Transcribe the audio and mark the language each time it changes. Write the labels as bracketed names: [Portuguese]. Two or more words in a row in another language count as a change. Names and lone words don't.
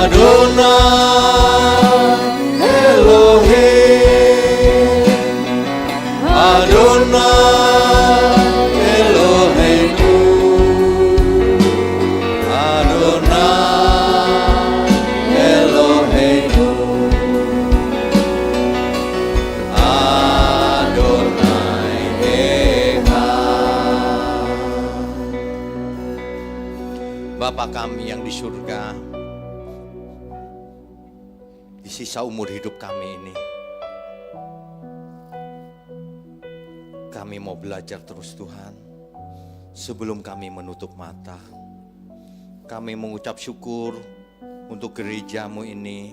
[Hebrew] אדוני אלוהים, אדוני אלוהינו, אדוני אלוהינו, אדוני אחד. [Indonesian] Bapa kami yang di surga, di sisa umur hidup kami ini, kami mau belajar terus Tuhan. Sebelum kami menutup mata, kami mengucap syukur untuk gerejamu ini.